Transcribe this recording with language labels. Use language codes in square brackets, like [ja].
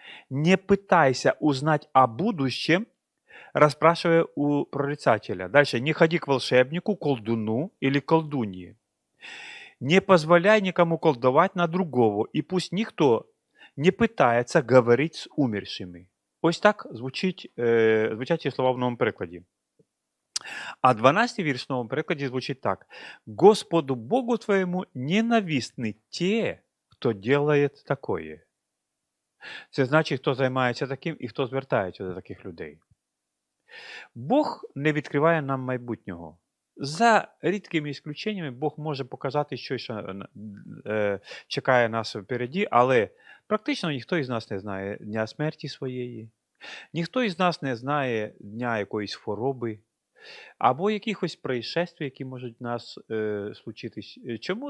[ru] Не пытайся узнать о будущем, расспрашивая у прорицателя. Дальше. Не ходи к волшебнику, колдуну или колдунье. Не позволяй никому колдовать на другого, и пусть никто не пытается говорить з умершими. [uk] Ось так звучать ці слова в новому перекладі. А 12-й вірш в новому перекладі звучить так. [ru] «Господу Богу твоєму ненавистны те, хто делает такое». [uk] Це значить, хто займається таким і хто звертається до таких людей. Бог не відкриває нам майбутнього. За рідкими ісключеннями Бог може показати щось, що чекає нас впереді, але практично ніхто із нас не знає дня смерті своєї, ніхто із нас не знає дня якоїсь хвороби або якихось происшествий, які можуть в нас случитись. Чому?